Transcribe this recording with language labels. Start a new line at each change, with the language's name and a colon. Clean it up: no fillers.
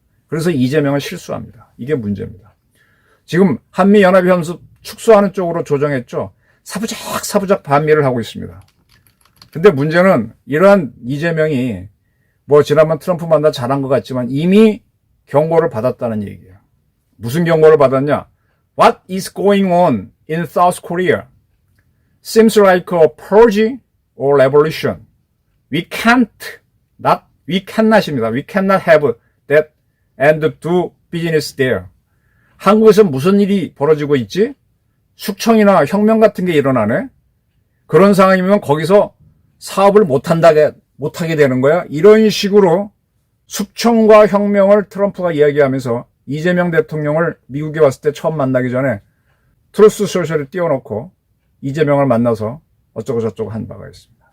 Korean: 그래서 이재명은 실수합니다. 이게 문제입니다. 지금 한미연합연습 축소하는 쪽으로 조정했죠. 사부작 반미를 하고 있습니다. 근데 문제는 이러한 이재명이 지난번 트럼프 만나 잘한 것 같지만 이미 경고를 받았다는 얘기예요. 무슨 경고를 받았냐?
English: What is going on in South Korea? Seems like a purge or revolution. We cannot
Korean: 입니다.
English: We cannot have that and do business there.
Korean: 한국에서 무슨 일이 벌어지고 있지? 숙청이나 혁명 같은 게 일어나네? 그런 상황이면 거기서 사업을 못하게 되는 거야? 이런 식으로 숙청과 혁명을 트럼프가 이야기하면서 이재명 대통령을 미국에 왔을 때 처음 만나기 전에 트루스 소셜을 띄워놓고 이재명을 만나서 어쩌고 저쩌고 한 바가 있습니다.